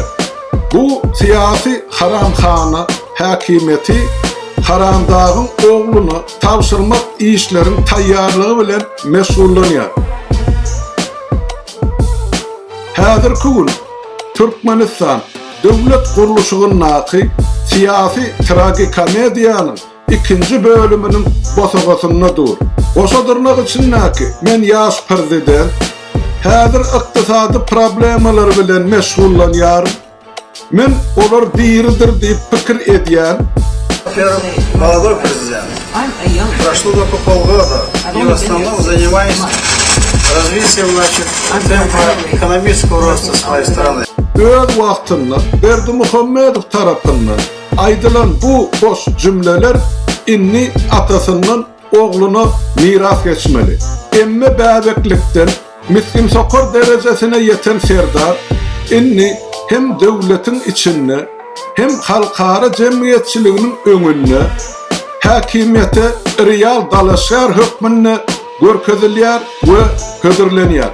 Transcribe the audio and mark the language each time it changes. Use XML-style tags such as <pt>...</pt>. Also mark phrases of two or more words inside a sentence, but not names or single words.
<tk>Bu siyasi haramhana hakimiyeti haramdagyň ogluny tapşyrmak işlerin taýýarlygy bilen mesullanýar. Häzirki gün Türkmenistan döwlet guruluşynyň siyasi tragikomediýanyň ikinci bölümünün bosogasyna dur. Boşadyrmak üçin men ýaş prezident häzir ykdysady problemler bilen meşgullanýar. Men olar diýirdir diýip pikir edýän.</tk> <ru>Молодой президент. Прошло только полгода, и в основном занимаюсь развитием экономического роста своей страны.</ru> <tk>Öz wagtynda Berdimuhammedow tarapyndan aýdylan bu boş cümleler inni atasynyň ogluna miras geçmeli. Emme bäbeklikden miskin sokor derejesine ýeten serdar inni hem döwletiň içinde hem halkara jemgyýetçiliginiň öňünde hakimiyete real dalaşar hökmünde görkezilýär we ködürlenýär.</tk>